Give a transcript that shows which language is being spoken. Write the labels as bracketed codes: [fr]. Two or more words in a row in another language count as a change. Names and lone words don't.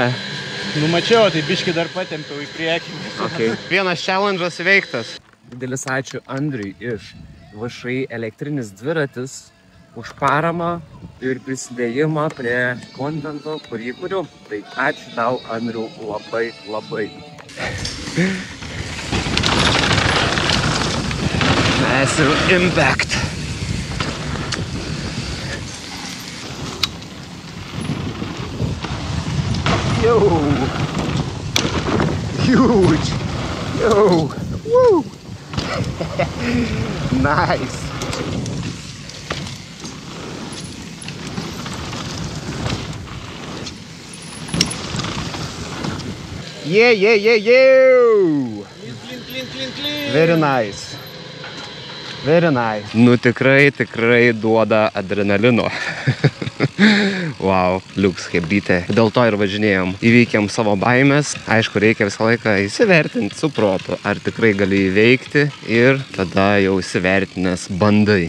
[lt] Numačiau, tai biški dar patempiau į priekį. [en] Okay. [lt] Vienas challenge'as įveiktas. Didelis ačiū Andriui iš VŠI elektrinis dviratis už paramą ir prisidėjimą prie kontento, kurį kuriu. Tai ačiū tau, Andriu, labai. [en] Massive impact. Yo! Huge! Yo! Woo! Nice! Yeah! Clean. Very nice. [lt] Nu tikrai duoda adrenalino. Wow, liuks hebrytė. Dėl to ir važinėjom. Įveikėm savo baimės. Aišku, reikia visą laiką įsivertinti su protu, ar tikrai gali įveikti ir tada jau įsivertinęs bandai.